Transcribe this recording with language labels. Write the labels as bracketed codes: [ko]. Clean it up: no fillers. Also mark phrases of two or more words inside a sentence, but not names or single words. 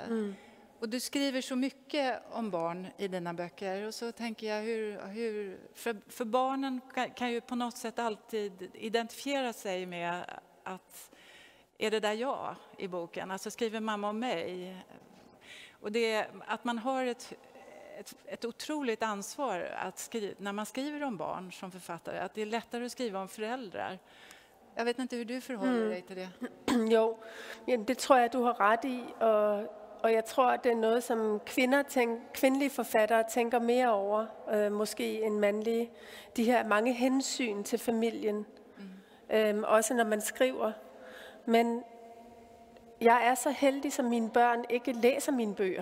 [sv] Och du skriver så mycket om barn i dina böcker, och så tänker jag för barnen kan ju på något sätt alltid identifiera sig med att är det där jag i boken, alltså skriver mamma om mig. Och det att man har ett otroligt ansvar att när man skriver om barn som författare, att det är lättare att skriva om föräldrar. Jag vet inte hur du förhåller dig till det. [da] Jo, det tror jeg, du har ret i, og jeg tror, at det er noget, som kvindelige forfattere tænker mere over, måske end mandlige. De her mange hensyn til familien, også når man skriver. Men jeg er så heldig, som mine børn ikke læser mine bøger.